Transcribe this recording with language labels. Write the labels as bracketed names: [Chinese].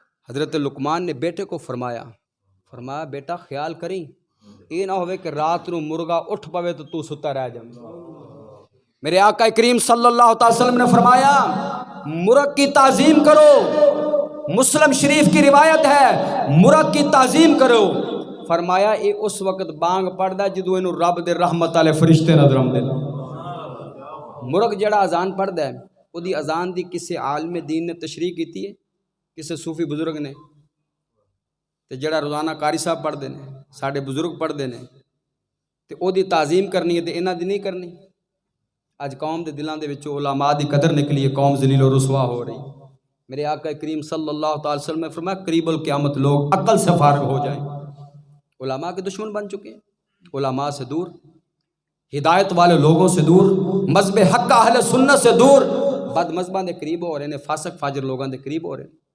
[Urdu] حضرت لقمان نے بیٹے کو فرمایا بیٹا خیال کریں، [Punjabi] یہ نہ ہوئے کہ رات نو مرغا اٹھ پوے تو ستا رہ جائے۔ [Urdu] میرے آقا کریم صلی اللہ علیہ وسلم نے فرمایا مرغ کی تعظیم کرو، مسلم شریف کی روایت ہے مرغ کی تعظیم کرو. [Punjabi] فرمایا یہ اس وقت بانگ پڑھدا جدو اینو رب دے رحمت والے فرشتے نظر آندے. مرغ جڑا اذان پڑھدا ہے وہ دی اذان دی کسی عالم دین نے تشریح کیتی ہے، کسی صوفی بزرگ نے؟ تے جڑا روزانہ قاری صاحب پڑھدے نے، ساڈے بزرگ پڑھدے نے، تے او دی تعظیم کرنی ہے تے انہاں دی نہیں کرنی. اج قوم دے دلاں دے وچوں علماء دی قدر نکلی ہے، قوم ذلیل و رسوا ہو رہی. [Urdu] میرے آقا کریم صلی اللہ تعالی وسلم نے فرمایا قریب القیامت لوگ عقل سے فارغ ہو جائیں. علماء کے دشمن بن چکے ہیں، علماء سے دور، ہدایت والے لوگوں سے دور، مذہب حق اہل سنت سے دور، [Punjabi] بد مذہباں دے قریب ہو رہے ہیں، [Urdu] فاسق فاجر لوگوں دے قریب ہو رہے ہیں.